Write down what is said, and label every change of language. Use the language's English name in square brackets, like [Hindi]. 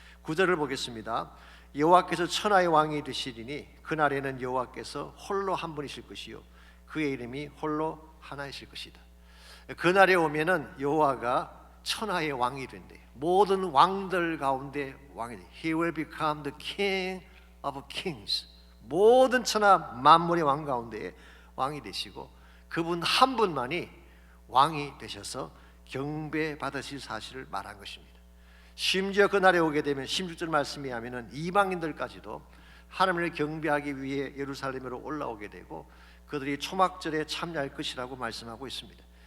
[Korean] 9절을 보겠습니다. 여호와께서 천하의 왕이 되시리니 그날에는 여호와께서 홀로 한 분이실 것이요 그의 이름이 홀로 하나이실 것이다. 그날에 오면은 여호와가 천하의 왕이 된대요. 모든 왕들 가운데 왕이 돼. [English] He will become the king of kings. [Korean] 모든 천하 만물의 왕 가운데 왕이 되시고 그분 한 분만이 왕이 되셔서 경배받으실 사실을 말한 것입니다. 심지어 그날에 오게 되면 16절 말씀에 하면은 이방인들까지도 하나님을 경배하기 위해 예루살렘으로 올라오게 되고 그들이 초막절에 참여할 것이라고 말씀하고 있습니다.